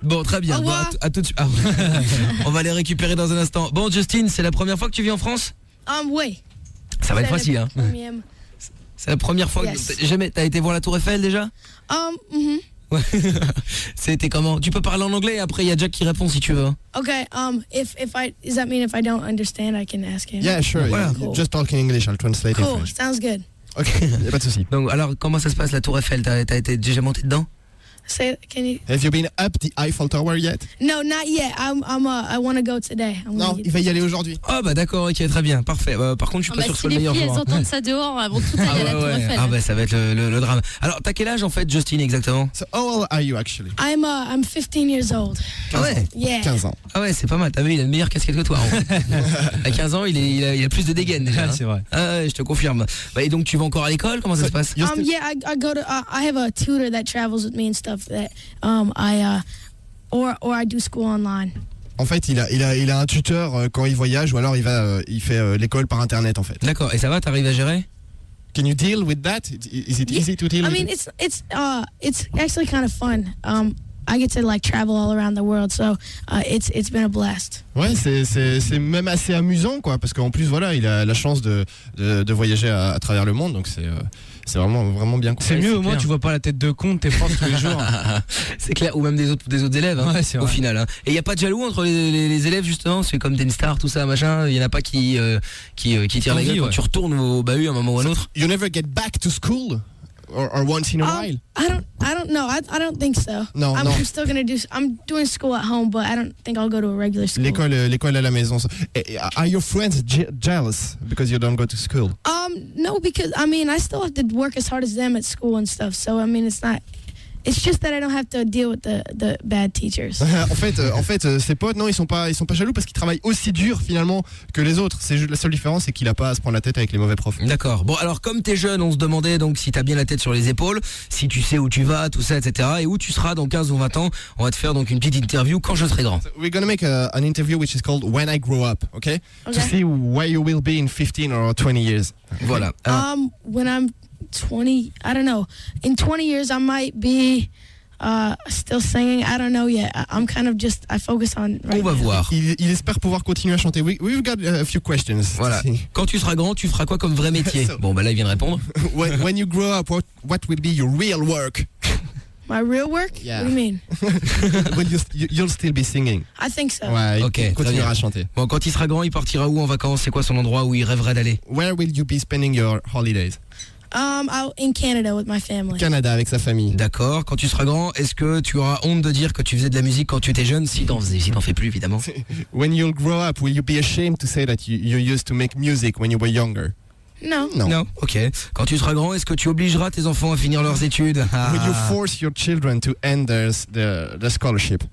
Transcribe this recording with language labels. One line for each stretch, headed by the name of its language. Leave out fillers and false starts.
French: Bon, très bien. Bon, à tout de suite. On va les récupérer dans un instant. Bon, Justine, c'est la première fois que tu vis en France? Ouais. Ça va être facile, hein? C'est la première fois jamais. T'as été voir la Tour Eiffel déjà? Ouais. C'était comment? Tu peux parler en anglais et après il y a Jack qui répond si tu veux.
English: Ok, does that mean if I don't understand, I can ask him? Yeah, sure. Voilà. Cool. Just talking English, I'll translate cool. in French. Cool, sounds good.
French: Ok, y a pas de soucis. Donc, alors, comment ça se passe la Tour Eiffel? T'as été déjà monté dedans?
English: Have you been up the Eiffel Tower yet? No, not yet. I want to go today.
French: Non, il va y aller aujourd'hui. Oh, bah d'accord, ok, très bien, parfait. Bah, par contre, je suis pas sûr que ce soit le meilleur joueur. Si les filles, elles entendent ça dehors, elles vont tout aller à la Tour Eiffel. Ah, bah ça va être le drame. Alors, t'as quel âge en fait, Justine, exactement?
English: So, how old are you actually? I'm 15 years old.
French: Ah ouais?
English: Yeah.
French: 15 ans. Ah ouais, c'est pas mal. T'as vu, il a une meilleure casquette que toi. À 15 ans, il a plus de dégaine déjà. Ah, c'est vrai. Ah ouais, je te confirme. Bah, et donc, tu vas encore à l'école? Comment ça se passe?
English: I have a tutor that travels with me. Stuff that I do school online.
French: En fait, il a un tuteur quand il voyage ou alors il fait l'école par internet en fait. D'accord. Et ça va, t'arrives à gérer?
English: Can you deal with that? Is it easy to deal? I mean, it's actually kind of fun. I get to like travel all around the world, so it's been a blast.
French: Ouais, c'est même assez amusant quoi, parce qu'en plus voilà, il a la chance de voyager à travers le monde, donc c'est. C'est vraiment bien. C'est mieux, c'est au moins tu vois pas la tête de con de tes profs tous les jours. C'est clair, ou même des autres élèves, hein, ouais, c'est au final. Hein. Et y a pas de jaloux entre les élèves justement, c'est comme des stars, tout ça, machin. Y en a pas qui tirent la gueule quand tu retournes au bahut à un moment ou à un autre.
English: You never get back to school, or once in a while. I don't think so. No, I'm still gonna do. I'm doing school at home, but I don't think I'll go to a regular school.
French: L'école à la maison.
English: Are your friends jealous because you don't go to school? No, because I mean I still have to work as hard as them at school and stuff. So I mean it's not. It's just that I don't have to deal with the bad teachers.
French: en fait, ses potes, non, ils sont pas jaloux parce qu'ils travaillent aussi dur finalement que les autres. C'est la seule différence, c'est qu'il a pas à se prendre la tête avec les mauvais profs. D'accord. Bon, alors comme t'es jeune, on se demandait donc si t'as bien la tête sur les épaules, si tu sais où tu vas, tout ça, etc. Et où tu seras dans 15 ou 20 ans. On va te faire donc une petite interview quand je serai grand.
English: So we're gonna make an interview which is called When I Grow Up, okay? Okay. To see where you will be in 15 or 20 years. Okay. Voilà. When I'm 20, I don't know. In 20 years, I might be still singing. I don't know yet. I'm kind of just, I focus on. Right on va now. Voir.
French: Il espère pouvoir continuer à chanter.
English: We've got a few questions.
French: Voilà. Quand tu seras grand, tu feras quoi comme vrai métier? So, bon, bah là, il vient de répondre.
English: When you grow up, what will be your real work? My real work? Yeah. What do you mean? Well, you'll still be singing. I think so.
French: Ouais, okay, il continuera à chanter. Bon, quand il sera grand, il partira où en vacances? C'est quoi son endroit où il rêverait d'aller?
English: Where will you be spending your holidays? Out in Canada with my family.
French: Canada avec sa famille. D'accord. Quand tu seras grand, est-ce que tu auras honte de dire que tu faisais de la musique quand tu étais jeune? Si t'en fais plus, évidemment.
English: When you'll grow up, will you be ashamed to say that you used to make music when you were younger?
French: Non. Non. Ok. Quand tu seras grand, est-ce que tu obligeras tes enfants à finir leurs études?
English: Would you force your children to end the scholarship?